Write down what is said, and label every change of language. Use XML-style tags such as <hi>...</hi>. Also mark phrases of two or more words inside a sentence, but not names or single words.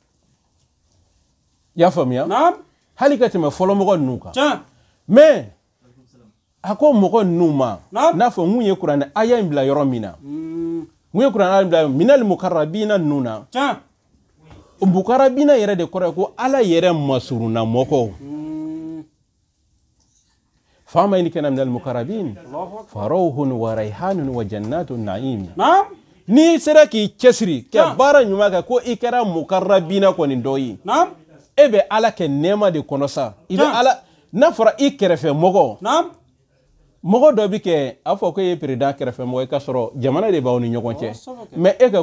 <bm>y'a faamuya hali ka tɛmɛ fɔlɔmɔgɔ ninnu kan mais a ko mɔgɔ ninnu ma n'a fɔ mun ye kuranɛ aya in bila yɔrɔ min na mun ye kuranɛ aya in bila</bm> <ar>من المقربين</ar> <bm>ninnu na mukarrabina yɛrɛ de kɔrɔ ye ko ala yɛrɛ masuruna mɔgɔw fama in kana</bm> <ar>من المقربين فروح وريحان وجنة نعيم</ar> <bm>ni sera k'i cɛsiri kɛ baara ɲuman kɛ ko i kɛra mukarrabina kɔni dɔ ye e bɛ ala kɛ nɛɛma de kɔnɔ sa i bɛ ala n'a fɔra i kɛrɛfɛ mɔgɔ mɔgɔ dɔ bi kɛ a fɔ ko e ye président kɛrɛfɛ mɔgɔ i ka sɔrɔ jamana de b'aw ni ɲɔgɔn cɛ mais e ka</bm>